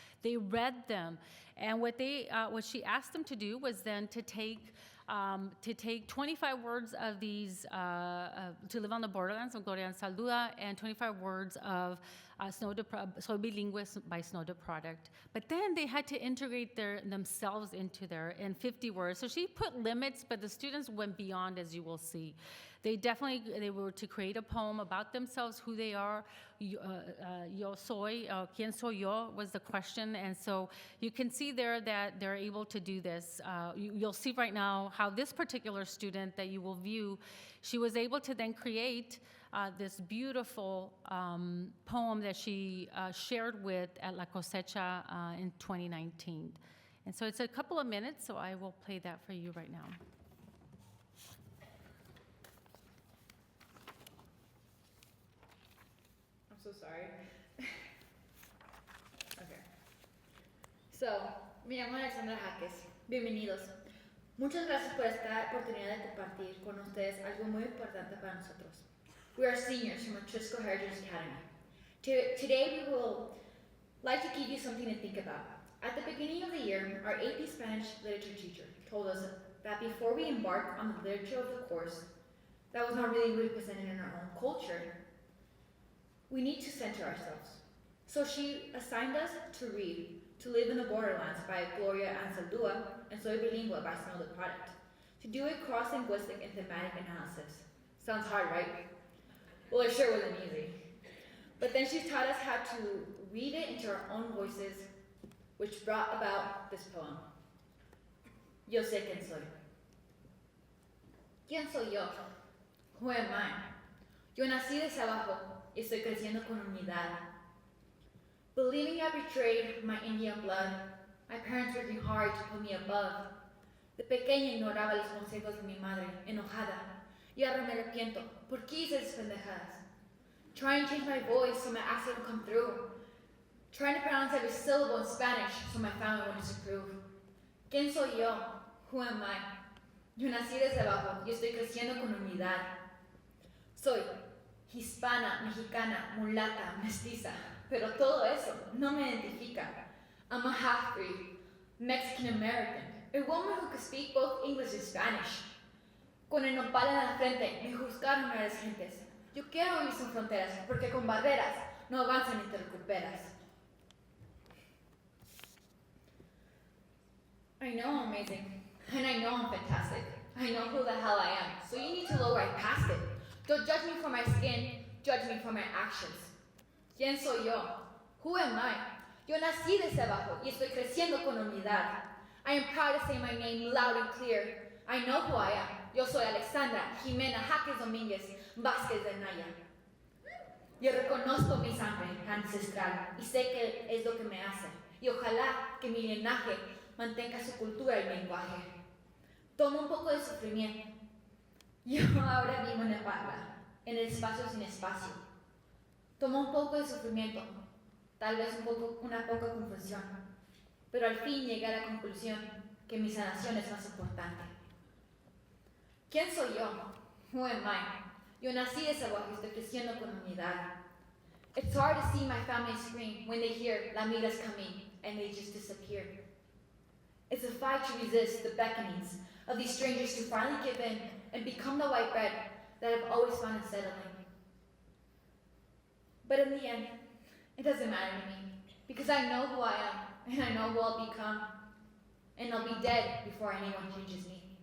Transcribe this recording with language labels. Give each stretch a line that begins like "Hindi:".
English: They read them, and what she asked them to do was then to take 25 words of these, to live on the borderlands of Gloria and Saluda, and 25 words of Soy Bilingüe by Snow de Product. But then they had to integrate themselves into there in 50 words. So she put limits, but the students went beyond, as you will see. They were to create a poem about themselves, who they are.
Spanish: Yo soy, ¿quién soy yo
English: was the question. And so you can see there that they're able to do this. You'll see right now how this particular student that you will view, she was able to then create this beautiful poem that she shared with at La Cosecha in 2019. And so it's a couple of minutes, so I will play that for you right now. So sorry.
Spanish: Okay. So, me llamo Alexandra Jaques. Bienvenidos. Muchas gracias por esta oportunidad de compartir con ustedes algo muy importante para nosotros.
English: We are seniors from Atrisco Heritage Academy. Today we will like to give you something to think about. At the beginning of the year, our AP Spanish literature teacher told us that before we embark on the literature of the course that was not really represented in our own culture, we need to center ourselves. So she assigned us to read To Live in the Borderlands by Gloria Anzaldúa and Soy Bilingüe by Snow the Product, to do a cross-linguistic and thematic analysis. Sounds hard, right? Well, it sure wasn't easy. But then she taught us how to read it into our own voices, which brought about this poem.
Spanish: Yo sé quién soy. ¿Quién soy yo?
English: Who am I?
Spanish: Yo nací desde abajo y estoy creciendo con humildad.
English: Believing I betrayed my Indian blood, my parents working hard to put me above.
Spanish: De pequeña ignoraba los consejos de mi madre, enojada. Y ahora me arrepiento, ¿por qué hice esas pendejadas?
English: Trying to change my voice so my accent would come through. Trying to pronounce every syllable in Spanish so my family wouldn't disapprove.
Spanish: ¿Quién soy yo?
English: Who am I?
Spanish: Yo nací desde abajo y estoy creciendo con humildad. Soy hispana, mexicana, mulata, mestiza, pero todo eso no me identifica.
English: I'm a half-breed, Mexican-American, a woman who could speak both English and Spanish.
Spanish: Con el nopal en la frente me juzgaron a las gentes. Yo quiero vivir sin fronteras, porque con barreras no avanzan ni te recuperas.
English: I know I'm amazing, and I know I'm fantastic. I know who the hell I am, so you need to look right past it. Don't judge me for my skin, judge me for my actions.
Spanish: ¿Quién soy yo?
English: Who am I?
Spanish: Yo nací desde abajo y estoy creciendo con humildad.
English: I am proud to say my name loud and clear. I know who I am.
Spanish: Yo soy
English: Alexandra Jimena Jaques Domínguez Vázquez de Naya.
Spanish: Yo reconozco mi sangre ancestral y sé que es lo que me hace. Y ojalá que mi linaje mantenga su cultura y lenguaje. Tomo un poco de sufrimiento. Yo ahora vivo en la parla, en el espacio sin espacio. Tomo un poco de sufrimiento, tal vez una poca confusión, pero al fin llegué a la conclusión que mi sanación es más importante. ¿Quién soy yo?
English: Who am I?
Spanish: Yo nací desde abajo y estoy creciendo con humildad.
English: It's hard to see my family scream when they hear La Mira's coming and they just disappear. It's a fight to resist the beckonings of these strangers to finally give in and become the white bread that I've always found unsettling. But in the end, it doesn't matter to me, because I know who I am, and I know who I'll become, and I'll be dead before anyone changes me.